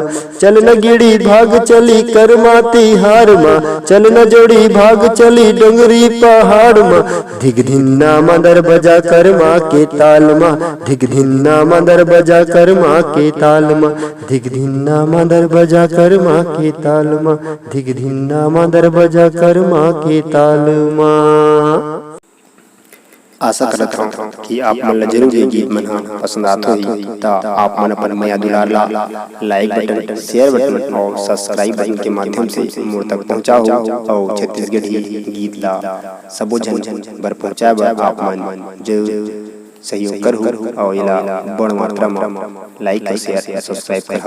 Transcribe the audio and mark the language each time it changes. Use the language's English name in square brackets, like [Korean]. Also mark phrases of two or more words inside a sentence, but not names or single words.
[Chhattisgarhi] चल न गिड़ी भाग चली कर्मा तिहार मां, चल न जोड़ी भाग चली डोंगरी पहाड़ मां, धिग धिन्ना मंदर बजा कर्मा के ताल मां, धिग धिन्ना मंदर बजा कर्मा के ताल मां, धिग धिन्ना मंदर बजा कर्मा के ताल मां, धिग धिन्ना मंदर बजा कर्मा के ताल मां। आशा करत हूँ कि आप मन ला जरूर ये गीत मन पसंद आते होही। ता आप मन अपन माया दुलार ला [English] like button, share button [Chhattisgarhi] और [English] subscribe button [Chhattisgarhi] के माध्यम से मोर तक पहुँचाओ और छत्तीसगढ़ी गीत ला सबो जन बर पहुँचाए बर आप मन जरूर सहयोग करहु और इला बड़ मात्रा में [English] like share subscribe [Chhattisgarhi] करहु।